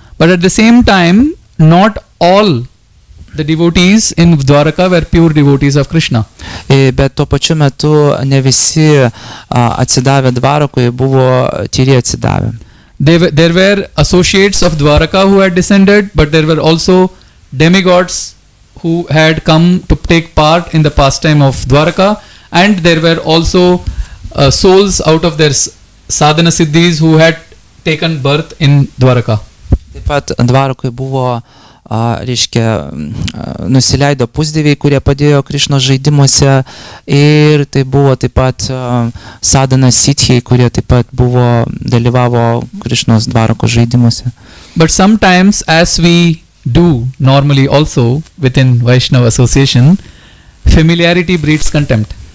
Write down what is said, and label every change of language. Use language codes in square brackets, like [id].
[en] But at the same time, not all the devotees in Dwaraka were pure devotees of Krishna. [lt] Bet tuo pačiu metu ne visi atsidavę Dvarakui buvo tyri atsidavę. [en] There were associates of Dwaraka who had descended, but there were also demigods who had come to take part in the pastime of Dwaraka, and there were also souls out of their sadhana siddhis who had taken birth in Dwaraka. [lt] Taip pat Dvarakui buvo, reiškia, nusileido pusdieviai, kurie padėjo Krišnos žaidimuose, ir tai buvo taip pat sadhana siddhiai, kurie taip pat buvo, dalyvavo Krišnos Dvarako žaidimuose. [en] But sometimes, as we do normally also within Vaishnava association, familiarity breeds contempt.